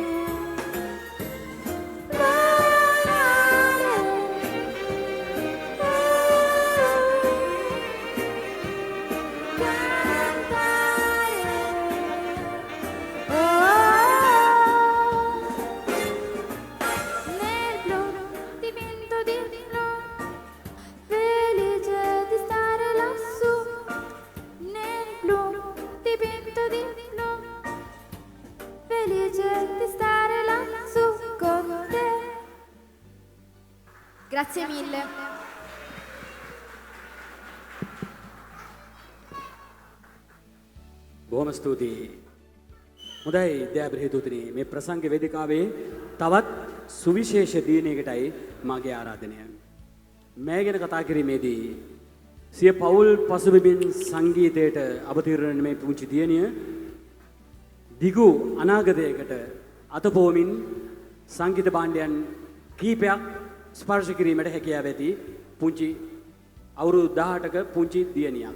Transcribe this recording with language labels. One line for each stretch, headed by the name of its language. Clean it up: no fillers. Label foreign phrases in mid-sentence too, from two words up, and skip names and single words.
Italian: Volare, cantare, nel blu dipinto di blu, felice di stare lassù, nel blu dipinto di blu. Felice di stare lassù con te. Grazie mille.
Sinhala: බොහොම ස්තුතියි. හොඳයි දයාබර හේතුතුනි මේ ප්‍රසංග වේදිකාවේ තවත් සුවිශේෂ දිනයකටයි මාගේ ආරාධනය. මේ ගැන කතා කිරීමේදී සිය පවුල් පසුබිමින් සංගීතයට අවතීර්ණ මේ පුංචි දියණිය දිගු අනාගතයකට අතපොවමින් සංගීත භාණ්ඩයන් කීපයක් ස්පර්ශ කිරීමට හැකියාව ඇති පුංචි අවුරුදු 18ක පුංචි දියණියක්.